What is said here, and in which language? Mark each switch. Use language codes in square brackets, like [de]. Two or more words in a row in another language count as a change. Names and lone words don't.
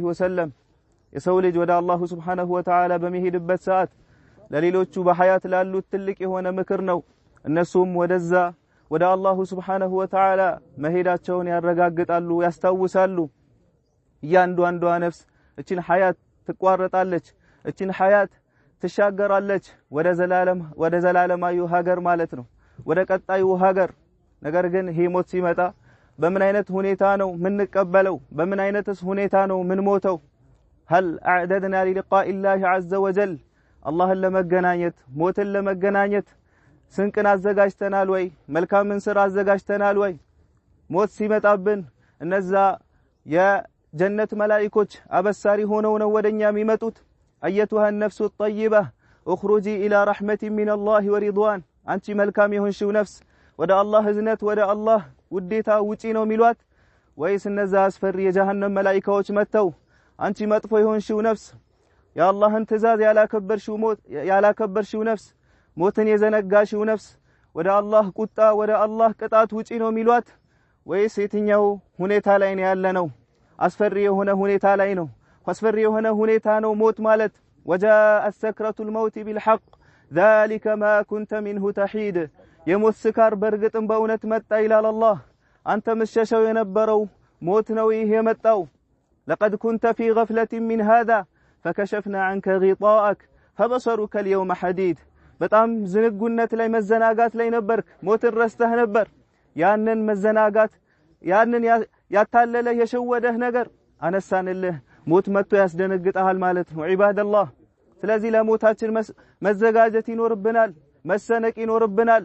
[am] ወሰለም። የሰው ልጅ ወደ አላሁ [ar] سبحانه وتعالى [am] በሚሄድበት ሰዓት ለሌሎቹ በሐያት ላሉት ትልቅ የሆነ ምክር ነው። እነሱም ወደዛ ወደ አላሁ [ar] سبحانه وتعالى [am] መሄዳቸውን ያረጋግጣሉ፣ ያስታውሳሉ። እያንዳንዷ ነፍስ እቺን ሐያት ትቋረጣለች፣ እቺን ሐያት ትሻገራለች ወደ ዘላለማዊ ሀገር ማለት ነው፣ ወደ ቀጣዩ ሀገር። ነገር ግን ይሄ ሞት ሲመጣ በምን አይነት ሁኔታ ነው ምንቀበለው? በምን አይነትስ ሁኔታ ነው ምን ሞተው? [ar] هل اعددنا للقاء الله عز وجل؟ [am] አላህን ለመገናኘት ሞትን ለመገናኘት ስንቅን አዘጋጅተናል ወይ? መልካምን ስራ አዘጋጅተናል ወይ? ሞት ሲመጣብን እነዛ የጀነት መላእክቶች አበሳሪ ሆነው ነው ወደኛ የሚመጡት። [ar] أيتها النفس الطيبة اخرجي الى رحمة من الله ورضوان፣ [am] አንቺ መልካም የሆንሽው ነፍስ ወደ አላህ እዝነት ወደ አላህ ውዴታ ውጪ ነው የሚሏት? ወይስ እነዛ አስፈሪ የጀሃነም መላእክቶች መተው አንቺ መጥፎ የሆንሽው ነፍስ የአላህን ትእዛዝ ያላከበርሽው ነፍስ ሞትን የዘነጋሽው ነፍስ ወደ አላህ ቁጣ ወደ አላህ ቅጣት ውጪ ነው የሚሏት? ወይስ የትኛው ሁኔታ ላይ ነው ያለነው? አስፈሪ የሆነ ሁኔታ ላይ ነው። አስፈሪ የሆነ ሁኔታ ነው ሞት ማለት። [ar] وجاءت سكرة الموت بالحق ذلك ما كنت منه تحيد። [am] የሞት ስካር በርግጥም በእውነት መጣ ይላል አላህ። አንተ መሸሸው የነበረው ሞት ነው ይሄ የመጣው። [ar] لقد كنت في غفلة من هذا فكشفنا عنك غطاءك فبصرك اليوم حديد። [am] በጣም ዝንጉነት ላይ መዘናጋት ላይ ነበርክ፣ ሞትን ረስተህ ነበር። ያንን መዘናጋት ያንን ያታለለ የሸወደህ ነገር አነሳንልህ። ሞት መጥቶ ያስደነግጣል ማለት ነው ዒባደላህ። ስለዚህ ለሞታችን መዘጋጀት ይኖርብናል፣ መሰነቅ ይኖርብናል።